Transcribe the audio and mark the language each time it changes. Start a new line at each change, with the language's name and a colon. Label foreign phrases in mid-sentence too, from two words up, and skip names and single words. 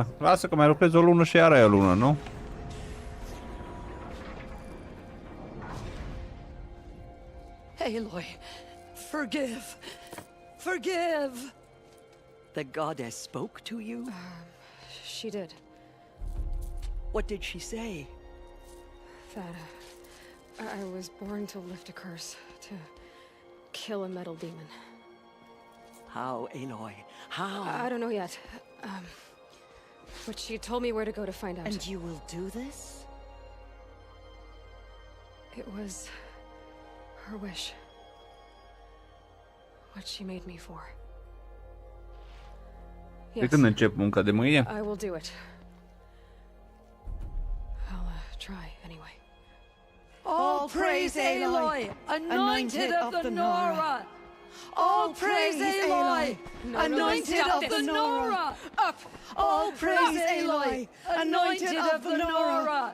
Romanian: Lasă că mai lucrezi o lună și iar ai o lună, nu?
English: Aloy, forgive. Forgive! The goddess spoke to you? She did. What did she say? That I was born to lift a curse, to kill a metal demon. How, Aloy? How? I don't know yet. But she told me where to go to find out. And you will do this? It was her wish. What she made me for.
Romanian: De când încep munca? De mâine?
English: I will do it. I'll try anyway. All praise Aloy, anointed of the Nora. All praise Aloy, anointed of the Nora. Up! All praise Aloy, anointed of the Nora.